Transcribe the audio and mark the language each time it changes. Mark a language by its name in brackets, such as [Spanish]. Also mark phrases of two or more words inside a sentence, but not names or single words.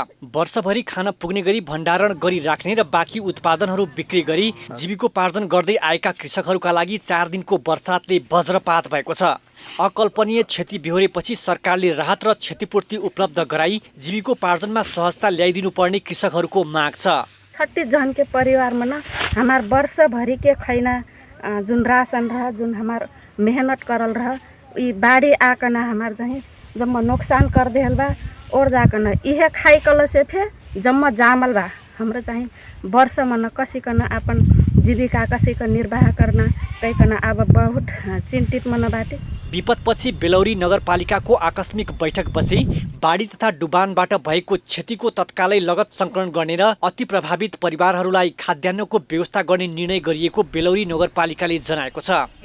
[Nepali] वर्षभरि खान पुग्ने गरी भण्डारण गरी राख्ने र बाँकी उत्पादनहरू बिक्री गरी जीविकोपार्जन गर्दै आएका कृषकहरूका लागि 4 दिनको वर्षातले वज्रपात भएको छ। अकल्पनीय क्षति बेहोरेपछि सरकारले राहत र क्षतिपूर्ति उपलब्ध गराई जीविकोपार्जनमा सहजता ल्याइदिनु पर्ने कृषकहरूको माग छ। [Dangaura Tharu] 30 जन के परिवारमा न हमार वर्ष भरी के खैना जुन राशन रह, जुन हमार मेहनत करल रह, ई बाढ़ी आकन हमार जहीं जम्मा नुकसान कर देहल बा और जाकन इहे खाई कल से फे जम्मा जामल बा। हाम्रो चाहिँ वर्षमा न कसिकन अपन जीविका [Nepali] कसैको निर्वाह गर्न [Dangaura Tharu] कैकन अब बहुत चिन्तित मन बाटे। [Nepali] विपदपछि बेलौरी नगरपालिकाको आकस्मिक बैठक बसी बाढी तथा डुबानबाट भएको क्षतिको तत्कालै लगत सङ्कलन गर्ने र अति प्रभावित परिवारहरूलाई खाद्यान्नको व्यवस्था गर्ने निर्णय गरिएको बेलौरी नगरपालिकाले जनाएको छ।